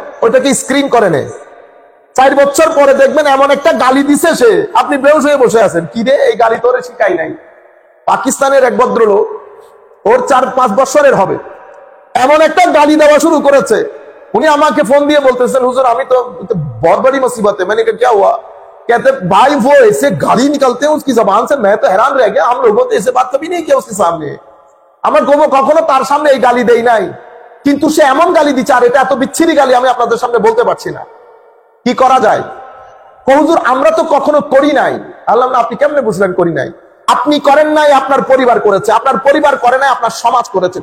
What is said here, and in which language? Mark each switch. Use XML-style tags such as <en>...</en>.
<bn>ওইটাকে স্ক্রিন করে নেয়। 4 বছর পরে দেখবেন এমন একটা গালি দিছে সে, আপনি বেহুশ হয়ে বসে আছেন, কি রে এই গালি তোরে শিখাই নাই? পাকিস্তানের এক ভদ্রলোক, ওর 4-5 বছরের হবে, এমন একটা গালি দেওয়া শুরু করেছে। উনি আমাকে ফোন দিয়ে বলতেছেন, হুজুর আমি তো</bn> <hi>बहुत बड़ी मुसीबत है। मैंने कहा क्या हुआ? कहते भाई वो ऐसे गाली निकलते हैं उसकी जबान से, मैं तो हैरान रह गया, हम लोगों ने ऐसे बात कभी नहीं किया उसके सामने।</hi> <bn>আমার গোবো কখনো তার সামনে এই গালি দেই নাই, কিন্তু সে এমন গালি দিচ্ছে, আর এটা এত বিচ্ছিরি গালি আমি আপনাদের সামনে বলতে পারছি না। কি করা যায়? হুজুর আমরা তো কখনো করি নাই। আল্লাহ না, আপনি কেমনে বুঝলেন করি নাই? আপনি করেন নাই, আপনার পরিবার করেছে, আপনার পরিবার করে নাই, আপনার সমাজ করেছে।</bn>